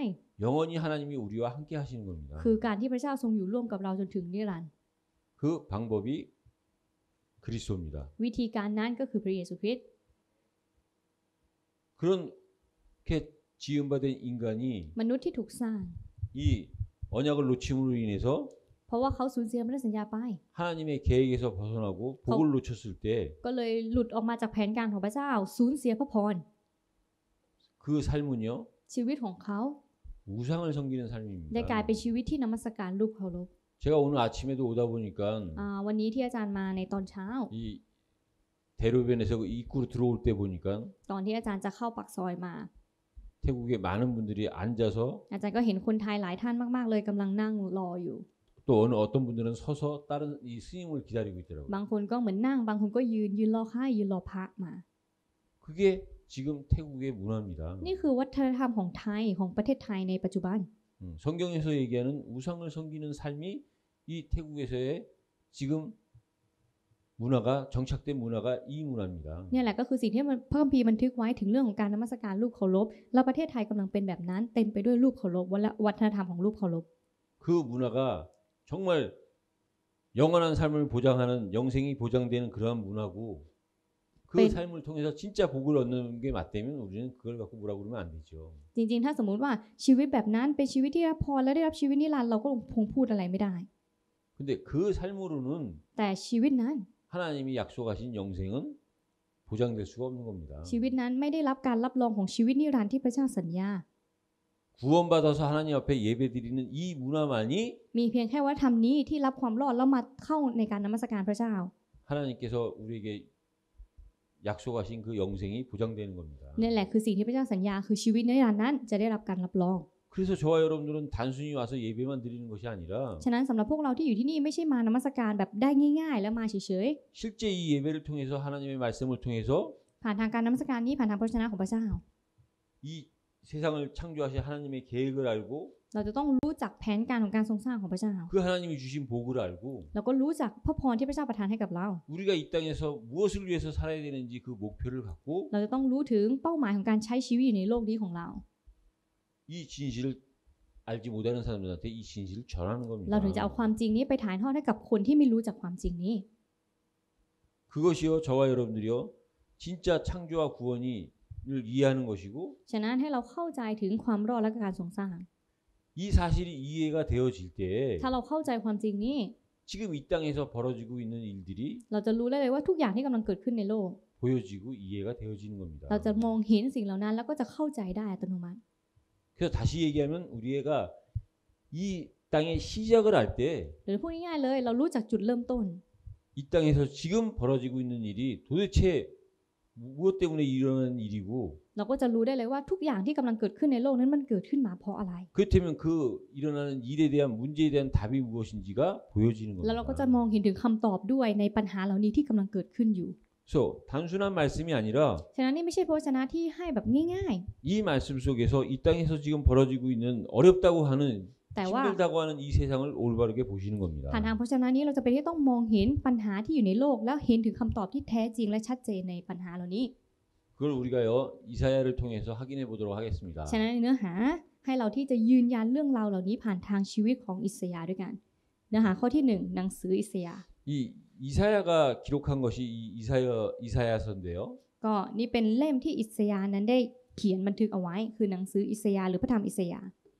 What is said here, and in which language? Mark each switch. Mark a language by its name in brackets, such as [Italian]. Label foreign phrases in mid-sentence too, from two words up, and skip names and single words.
[Korean] 영원히 하나님이 우리와 함께 하시는 겁니다. [Thai] คือการที่พระเจ้าทรงอยู่ร่วมกับเราจนถึงนิรันดร์ [Korean] 그 방법이 그리스도입니다. [Thai] วิธีการนั้นก็คือพระเยซูคริสต์ [Korean] 그렇게 지음받은 인간이 [Thai] มนุษย์ที่ถูกสร้าง [Korean] 이 언약을 놓침으로 인해서 [Thai] เพราะว่าเขาสูญเสียพันธสัญญาไป [Korean] 하나님의 계획에서 벗어나고 복을 놓쳤을 때 [Thai] ก็เลยหลุดออกมาจากแผนการของพระเจ้าสูญเสียพระพร [Korean] 그 삶은요 [Thai] ชีวิตของเขา [Korean] 우상을 섬기는 [Thai] ได้กลาย [Korean] 삶입니다. [Thai] เป็นชีวิตที่นมัสการรูปเคารพ [Korean] 제가 오늘 아침에도 오다 보니까 [Thai] วันนี้ที่อาจารย์มาในตอนเช้า [Korean] 이 대로변에서 그 입구로 들어올 때 보니까 [Thai] ตอนที่อาจารย์จะเข้าปากซอยมา [Korean] 태국의 많은 분들이 앉아서 [Thai] อาจารย์ก็เห็นคนไทยหลายท่านมากๆเลยกำลังนั่งรออยู่ [Korean] 또 어떤 분들은 서서 다른 이 스님을 기다리고 있더라고요. [Thai] บางคนก็เหมือนนั่งบางคนก็ยืนรอค่ายยืนรอพระมา [Korean] 그게 지금 태국의 문화입니다. [Thai] นี่คือวัฒนธรรมของไทยของประเทศไทยในปัจจุบัน [Korean] 성경에서 얘기하는 우상을 섬기는 삶이 이 태국에서의 지금 문화가 정착된 문화가 이 문화입니다. [Thai] เนี่ยแหละก็คือสิ่งที่มันพระคัมภีร์บันทึกไว้ถึงเรื่องของการนมัสการรูปเคารพแล้วประเทศไทยกำลังเป็นแบบนั้นเต็มไปด้วยรูปเคารพวัฒนธรรมของรูปเคารพ [Korean] 그 문화가 정말 영원한 삶을 보장하는 영생이 보장되는 그러한 문화고 그 네. 삶을 통해서 진짜 복을 얻는 게 맞다면 우리는 그걸 갖고 뭐라고 그러면 안 되죠. [Thai] จริงๆถ้าสมมุติว่าชีวิตแบบนั้นเป็นชีวิตที่รับพรและได้รับชีวิตนิรันดร์เราก็คงพูดอะไรไม่ได้ [Korean] 근데 그 삶으로는 [Thai] แต่ชีวิตนั้น [Korean] 하나님이 약속하신 영생은 보장될 수가 없는 겁니다. [Thai] ชีวิตนั้นไม่ได้รับการรับรองของชีวิตนิรันดร์ที่พระเจ้าสัญญา [Korean] 구원받아서 하나님 앞에 예배드리는 이 문화만이 [Thai] มีเพียงแค่วัฒนธรรมนี้ที่รับความรอดแล้วมาเข้าในการนมัสการพระเจ้า [Korean] 하나님께서 우리에게 약속하신 그 영생이 보장되는 겁니다. [Thai] นี่แหละคือสิ่งที่พระเจ้าสัญญาคือชีวิตนิรันดร์นั้นจะได้รับการรับรอง [Korean] 그래서 저와 여러분들은 단순히 와서 예배만 드리는 것이 아니라 [Thai] ฉะนั้นสำหรับพวกเราที่อยู่ที่นี่ไม่ใช่มานมัสการแบบได้ง่ายๆ แล้วมาเฉย [Korean] 실제 이 예배를 통해서 하나님의 말씀을 통해서 [Thai] ๆผ่านทางการนมัสการนี้ผ่านทางพระวจนะของพระเจ้า [Korean] 이 세상을 창조하신 하나님의 계획을 알고 [Thai] เราจะต้องรู้จักแผนการของการทรงสร้างของพระเจ้า [Korean] 그 하나님이 주신 복을 알고 [Thai] แล้วก็รู้จักพระพรที่พระเจ้าประทานให้กับเรา [Korean] 우리가 이 땅에서 무엇을 위해서 살아야 되는지 그 목표를 갖고 [Thai] เราจะต้องรู้ถึงเป้าหมายของการใช้ชีวิตอยู่ในโลกนี้ของเรา [Korean] 이 진실을 알지 못하는 사람들한테 이 진실을 전하는 [Thai] เรา [Korean] 겁니다. [Thai] ถึงจะเอาความจริงนี้ไปถ่ายทอดให้กับคนที่ไม่รู้จักความจริงนี้ [Korean] 그것이요 저와 여러분들이요 진짜 창조와 구원을 이해하는 것이고 [Thai] ฉะนั้นให้เราเข้าใจถึงความรอดและการทรงสร้าง [Korean] 이 사실이 이해가 되어질 때 [Thai] ถ้าเราเข้าใจความจริงนี้ [Korean] 지금 이 땅에서 벌어지고 있는 일들이 [Thai] เราจะรู้ได้เลยว่าทุกอย่างที่กำลังเกิดขึ้นในโลก [Korean] 보여지고 이해가 되어지는 겁니다. [Thai] เราจะมองเห็นสิ่งเหล่านั้นแล้วก็จะเข้าใจได้อัตโนมัติ [Korean] 그래서 다시 얘기하면 우리가 이 땅의 시작을 할 때 [Thai] หรือพูดง่ายๆเลยเรารู้จักจุดเริ่มต้น [Korean] 이 땅에서 지금 벌어지고 있는 일이 도대체 무엇 때문에 일어나는 일이고 [Thai] เราก็จะรู้ได้เลยว่าทุกอย่างที่กำลังเกิดขึ้นในโลกนั้นมันเกิดขึ้นมาเพราะอะไร [Korean] 그렇다면 그 일어나는 일에 대한 문제에 대한 답이 무엇인지가 보여지는 [Thai] แล้วเราก็จะ [Korean] 겁니다. [Thai] มองเห็นถึงคำตอบด้วยในปัญหาเหล่านี้ที่กำลังเกิดขึ้นอยู่ [Korean] 그래서 단순한 말씀이 아니라 [Thai] ฉะนั้นนี่ไม่ใช่พระวจนะที่ให้แบบง่าย [Korean] 이 말씀 속에서 이 땅에서 지금 벌어지고 있는 어렵다고 하는 [Thai] ๆ แต่ว่า [Korean] 힘들다고 하는 이 세상을 올바르게 보시는 겁니다. [Thai] ผ่านทางพระวจนะนี้เราจะเป็นที่ต้องมองเห็นปัญหาที่อยู่ในโลกแล้วเห็นถึงคำตอบที่แท้จริงและชัดเจนในปัญหาเหล่านี้ [Korean] 그걸 우리가요 이사야를 통해서 확인해 보도록 하겠습니다. [Thai] ฉะนั้นในเนื้อหาให้เราที่จะยืนยันเรื่องราวเหล่านี้ผ่านทางชีวิตของอิสยาห์ด้วยกัน เนื้อหาข้อที่ 1 หนังสืออิสยาห์ [Korean] 이 이사야가 기록한 것이 이 이사야서인데요. [Thai] ก็นี่เป็นเล่มที่อิสยาห์นั้นได้เขียนบันทึกเอาไว้ คือหนังสืออิสยาห์หรือพระธรรมอิสยาห์